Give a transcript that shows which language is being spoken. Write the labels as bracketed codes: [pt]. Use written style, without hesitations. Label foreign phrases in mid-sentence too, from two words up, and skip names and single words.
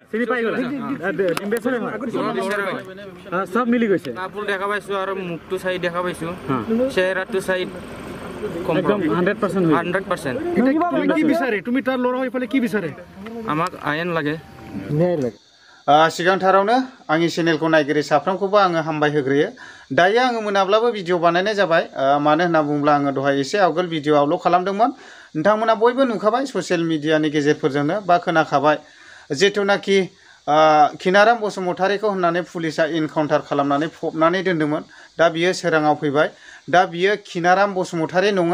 [as] চিনি পাই গ'লা ডিম্বেশ্বৰে হয় সব মিলি গৈছে কাপোৰ দেখা পাইছো আৰু মুখটো চাই দেখা পাইছো চেহেৰাটো চাই একদম 100% 100% কি বিচাৰে তুমি তাৰ ল'ৰা হৈ ফালে কি বিচাৰে আমাক আইন লাগে [brx] सिगांथारावनो आंनि चेनेलखौ नायगिरि साफ्रोमखौबो आङो हामबाय होग्रोयो दायो आङो मोनाब्लाबो भिडिअ बानायनाय जाबाय मानो होनना बुङोब्ला आङो दहाय एसे आवगोल भिडिअ आपल'ड खालामदोंमोन नोंथांमोना बयबो नुखाबाय ससियेल मिडियानि गेजेरफोरजोंनो बा खोनाखाबाय जिथुनाखि खिनाराम बसुमतारीखौ होननानै पुलिसा इनकाउन्टार खालामनानै फबनानै दोनदोंमोन दा बियो सोराङाव फैबाय दा बियो खिनाराम बसुमतारी नङा